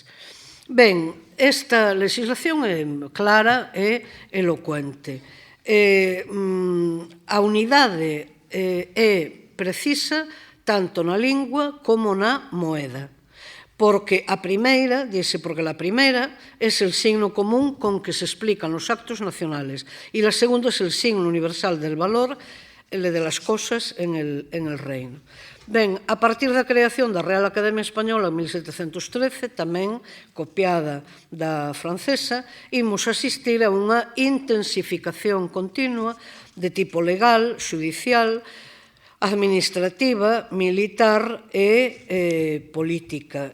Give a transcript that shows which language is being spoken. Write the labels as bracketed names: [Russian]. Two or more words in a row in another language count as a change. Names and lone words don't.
[Galician] Ben, esta legislación é clara e elocuente. A unidade é precisa tanto na lingua como na moeda, porque a primeira, dice, [Spanish] porque la primera es el signo común con que se explican los actos nacionales y la segunda es el signo universal del valor de las cosas en el reino. [Galician] Ben, a partir da creación da Real Academia Española en 1713, tamén copiada da francesa, imos asistir a unha intensificación continua de tipo legal, xudicial, administrativa, militar e política.